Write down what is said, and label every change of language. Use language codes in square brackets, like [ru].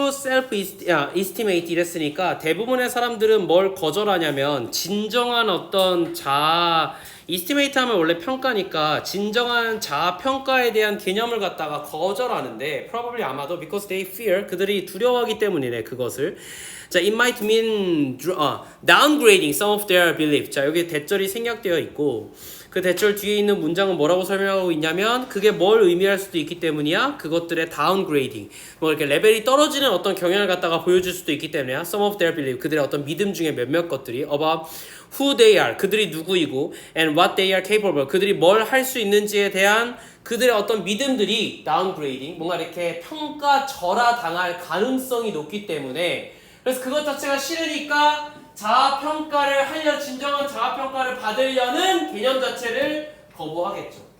[ko] self-estimate 이랬으니까 대부분의 사람들은 뭘 거절하냐면 진정한 어떤 자아 estimate 하면 원래 평가니까 진정한 자아 평가에 대한 개념을 갖다가 거절하는데 probably 아마도 [en] because they fear [ko] 그들이 두려워하기 때문이네 그것을. [en] 자, it might mean downgrading some of their belief. [ko] 자, 여기 대절이 생략되어 있고 그 대절 뒤에 있는 문장은 뭐라고 설명하고 있냐면 그게 뭘 의미할 수도 있기 때문이야. 그것들의 downgrading. 뭐 이렇게 레벨이 떨어지는 어떤 경향을 갖다가 보여줄 수도 있기 때문이야. [en] Some of their belief. [ko] 그들의 어떤 믿음 중에 몇몇 것들이 [en] about who they are. [ko] 그들이 누구이고 [en] and what they are capable. [ko] 그들이 뭘 할 수 있는지에 대한 그들의 어떤 믿음들이 downgrading. 뭔가 이렇게 평가절하당할 가능성이 높기 때문에 그래서 그것 자체가 싫으니까 자아평가를 하려 진정한 자아평가를 받으려는 개념 자체를 거부하겠죠.